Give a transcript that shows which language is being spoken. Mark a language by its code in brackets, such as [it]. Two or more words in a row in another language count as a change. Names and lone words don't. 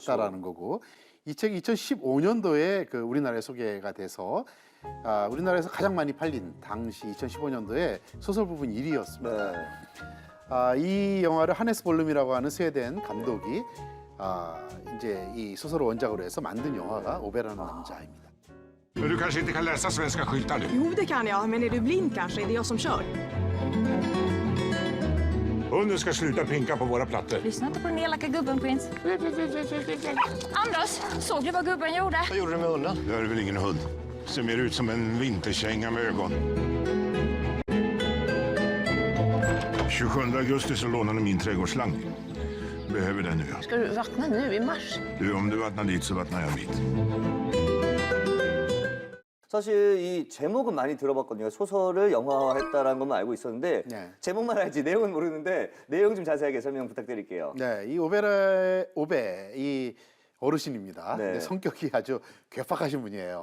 [ko] 봤다라는 거고 이 책이 2015년도에 그 우리나라에 소개가 돼서 우리나라에서 가장 많이 팔린 당시 2015년도에 소설 부분 1위였습니다. 네. 이 영화를 하네스 볼룸이라고 하는 스웨덴 감독이 이제 이 소설을 원작으로 해서 만든 영화가 오베라는 남자입니다. [sv] Men du kanske inte kan läsa svenska skyltar nu? Jo, det kan jag. Men är du blind kanske? Är det jag som kör? Hunden ska sluta pinka på våra plattor. Lyssna inte på den elaka gubben, prins. Anders, såg du vad gubben gjorde? Vad gjorde du med hunden? Det är väl ingen hund. Ser mer ut som en vinterkänga med ögon. 27 augusti så lånar de min trädgårdsslang. Behöver den nu. Ska du vattna nu i mars? Du, om du vattnar dit så vattnar jag dit. [ko] 사실 이 제목은 많이 들어봤거든요. 소설을 영화화했다라는 것만 알고 있었는데 네. 제목만 알지 내용은 모르는데 내용 좀 자세하게 설명 부탁드릴게요. 네, 이 오베 이 어르신입니다. 네. 근데 성격이 아주 괴팍하신 분이에요.